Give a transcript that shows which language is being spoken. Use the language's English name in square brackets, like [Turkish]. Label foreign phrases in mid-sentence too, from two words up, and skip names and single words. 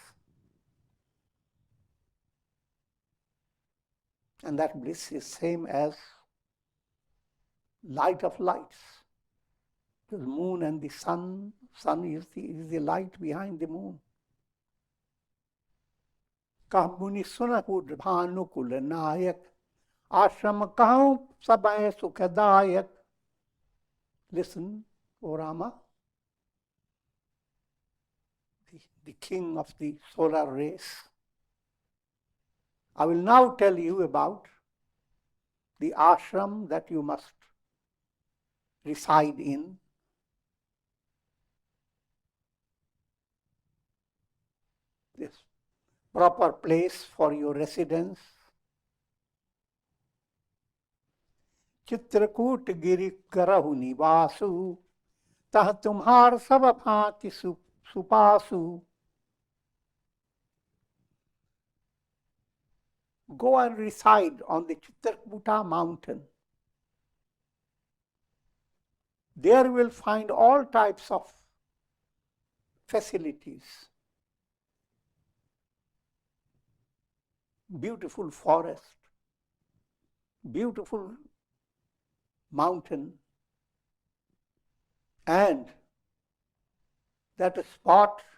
[English] And that bliss is same as light of lights. The moon and the sun is the light behind the moon. [Awadhi] कह मुनि सुनहुर भानुकुल नायक, आश्रम कहूं समय सुखदायक. [English] Listen, O Rama, the king of the solar race. I will now tell you about the ashram that you must reside in. This proper place for your residence. [Awadhi] चित्रकूट गिरि करहु निवासु, तह तुम्हार सब भांति सुपासु. [English] Go and reside on the Chitrakuta mountain. There you will find all types of facilities. Beautiful forest, beautiful mountain, and that spot